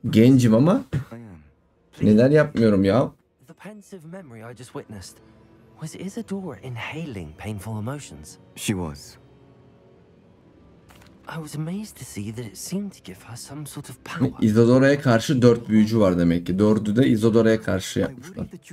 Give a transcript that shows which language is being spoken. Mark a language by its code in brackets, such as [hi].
[tr] Gencim ama neler yapmıyorum ya. [en] The pensive memory I just witnessed. Was Isadora inhaling painful emotions? She was. I was amazed to see that it seemed to give her some sort of power. [tr] Isadora'ya karşı 4 büyücü var demek ki. 4'ü de Isadora'ya karşı yapmışlar.